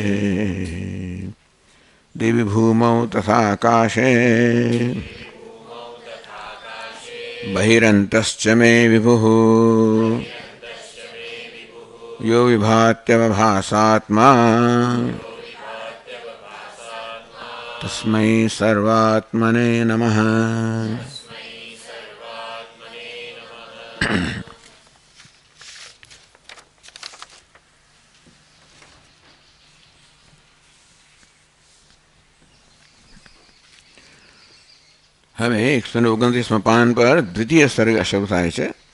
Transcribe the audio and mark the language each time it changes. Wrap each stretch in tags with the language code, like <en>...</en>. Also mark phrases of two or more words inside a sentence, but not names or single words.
<sa>दिवि भूमौ तथाकाशे बहिरन्तश्च मे विभुः यो विभात्यवभासात्मा तस्मै सर्वात्मने नमः।</sa> <gu>હવે 129 પાન પર દ્વિતીય સર્ગ શરૂ થાય છે.</gu>